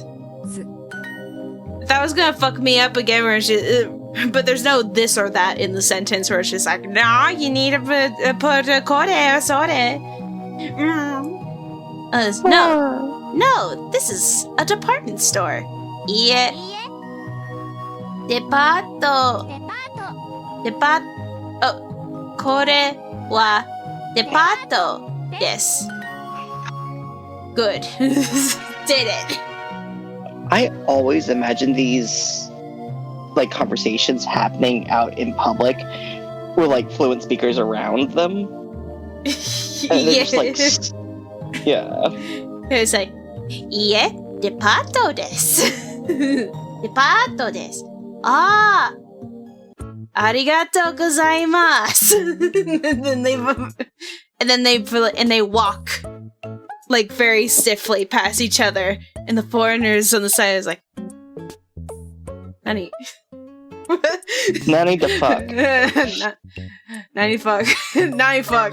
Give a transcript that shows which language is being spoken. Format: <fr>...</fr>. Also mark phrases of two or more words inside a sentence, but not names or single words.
<en>That was gonna fuck me up again where it's just, but there's no this or that in the sentence where it's just like, no, you need to put a kore or sore. No, this is a department store. Yeah. Departo.</en> <ja>Oh, kore wa departo.</ja> <en>Yes. Good. Did it. I always imagine these like conversations happening out in public with like fluent speakers around them. And they're just like, yeah. It's like,</en> <ja>yeah, depato desu. Depato desu. Ah, arigatou gozaimasu.</ja> <en>and then they walk like very stiffly past each other, and the foreigners on the side is like, Nani. Nani the fuck. Nani fuck. Nani fuck.</en>